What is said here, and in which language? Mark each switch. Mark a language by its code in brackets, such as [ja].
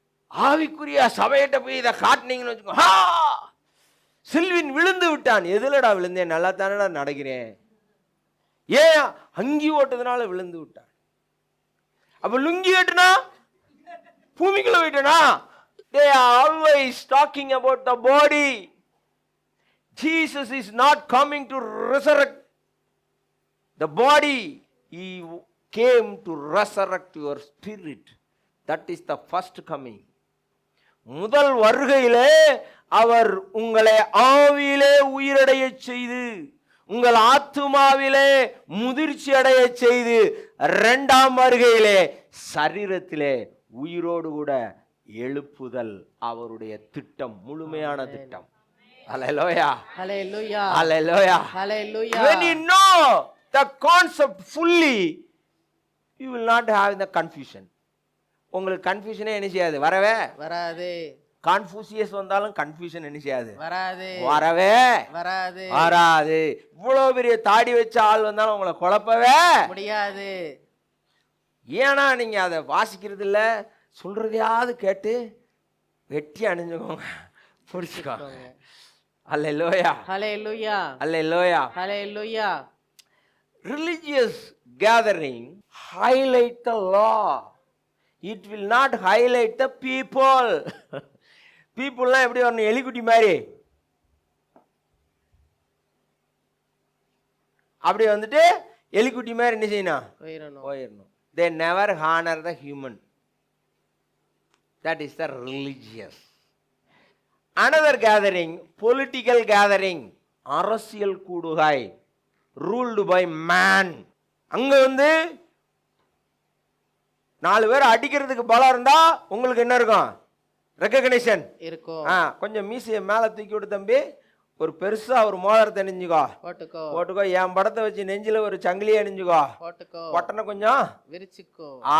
[ta] ஆவிக்குரிய சபையிட்ட போய் இதை காட்டினீங்கன்னு வச்சுக்கோ, சில்வின் விழுந்து விட்டான். எதுலடா விழுந்தேன்? நல்லா தானடா நடக்கிறேன். ஏன்? அங்கி ஓட்டதுனால விழுந்து விட்டான். அப்ப லுங்கி கட்டுனா பூமிக்குள்ள போயிட்டனா? [en] They are always talking about the body. Jesus is not coming to resurrect the body. He came to resurrect your spirit. That is the first coming. [ta] முதல் வருகையிலே அவர் உங்களை ஆவியிலே உயிரடைய செய்து உங்கள் ஆத்துமாவிலே முதிர்ச்சி அடைய செய்து இரண்டாம் வருகையிலே சரீரத்திலே உயிரோடு கூட எழுப்புதல் அவருடைய திட்டம், முழுமையான திட்டம். [en] Hallelujah. Hallelujah. Hallelujah. Hallelujah. When you know the concept fully, you will not have the confusion. [ta] உங்களுக்கு கன்ஃபியூஷனே என்ன செய்யாது, வரவே வராது. கான்ஃபூசியஸ் வந்தாலும் கன்ஃபியூஷன் என்ன செய்யாது, வராது. வரவே வராது. வராது. இவ்வளவு பெரிய தாடி வச்ச ஆள் வந்தாலும் உங்களை குழப்பவே முடியாது. ஏன்னா நீங்க அதை வாசிக்கிறது இல்ல, சொல்றதையாவது கேட்டு வெட்டி அணிஞ்சுக்கோங்க, புடிச்சுக்கோங்க. அல்லேலூயா. [en] Hallelujah. [ta] Hallelujah. [en] Hallelujah. Religious gathering highlight the law. It will not highlight the people. [ta] Peopleலாம் எப்படி வரணும், எலிக்குட்டி மாதிரி அப்படி வந்துட்டு எலிக்குட்டி மாதிரி என்ன செய்யணும், போயிடணும். [en] They never honor the human. That is the religious. Another gathering, political gathering, [ta] அரசியல் கூடுகை, [en] ruled by man. [ta] அங்க வந்து 4 பேர் அடிக்கிறதுக்கு பலம் இருந்தா உங்களுக்கு என்ன இருக்கும், ரெகக்னிஷன் இருக்கும். கொஞ்சம் மீசையை மேல தூக்கி விட்டு தம்பி, ஒரு பெருசா ஒரு மோதிரத்தை அணிஞ்சுக்கோ, போட்டுக்கோ. என் படத்தை வச்சு நெஞ்சில ஒரு சங்கிலியை அணிஞ்சுக்கோ, பட்டனை கொஞ்சம் விரிச்சுக்கோ.